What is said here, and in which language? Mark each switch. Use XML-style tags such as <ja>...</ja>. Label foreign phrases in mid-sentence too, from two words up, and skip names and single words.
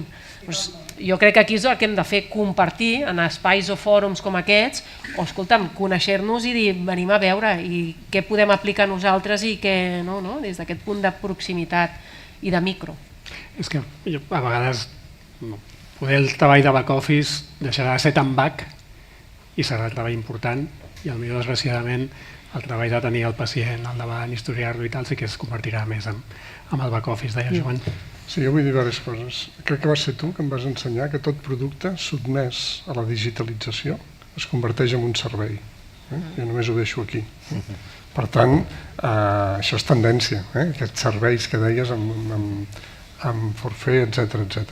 <ca>Doncs jo crec que aquí és el que hem de fer, compartir en espais o fòrums com aquests, o escolta'm, conèixer-nos i dir, venim a veure i què podem aplicar nosaltres i què no, des d'aquest punt de proximitat i de micro. És que a vegades poder el treball de</ca> <en>back office</en> <ca>deixarà de ser tan back i serà el treball important i potser desgraciadament el treball de tenir el pacient al davant, historiar-lo i tal sí que es convertirà més en el</ca> <en>back office,</en> <ca>deia Joan. Sí, jo vull dir diverses coses. Crec que vas ser tu que em vas ensenyar que tot producte sotmès a la digitalització es converteix en un servei. Jo només ho deixo aquí. Per tant, això és tendència, aquests serveis que deies amb forfait, etc.</ca>